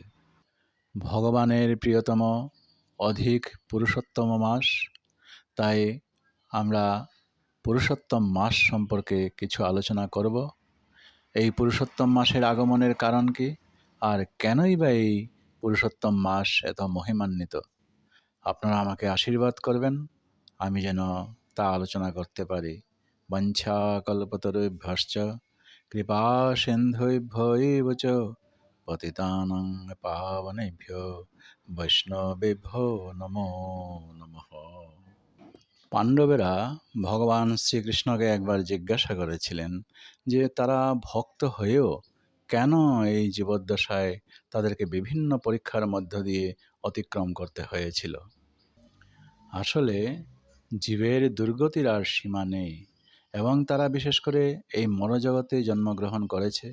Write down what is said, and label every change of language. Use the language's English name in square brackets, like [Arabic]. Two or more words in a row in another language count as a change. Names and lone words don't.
[Bangla] ভগবানের প্রিয়তম অধিক পুরুষোত্তম মাস, তাই আমরা পুরুষোত্তম মাস সম্পর্কে কিছু আলোচনা করব। এই পুরুষোত্তম মাসের আগমনের কারণ কি, আর কেনই বা এই পুরুষোত্তম মাস এত মহিমান্বিত? আপনারা আমাকে আশীর্বাদ করবেন আমি যেন তা আলোচনা করতে পারি। [Sanskrit] বাঞ্ছা কল্পতরুভ্যশ্চ কৃপা সিন্ধুভ্য এব চ পতিতানাং পাবনেভ্যো বৈষ্ণবেভ্যো নমো নমঃ। [Bangla] পাণ্ডবেরা ভগবান শ্রীকৃষ্ণকে একবার জিজ্ঞাসা করেছিলেন যে তারা ভক্ত হয়েও কেন এই জীবদ্দশায় তাদেরকে বিভিন্ন পরীক্ষার মধ্য দিয়ে অতিক্রম করতে হয়েছিল। আসলে জীবের দুর্গতির আর সীমা নেই, এবং তারা বিশেষ করে এই মরজগতে জন্মগ্রহণ করেছে।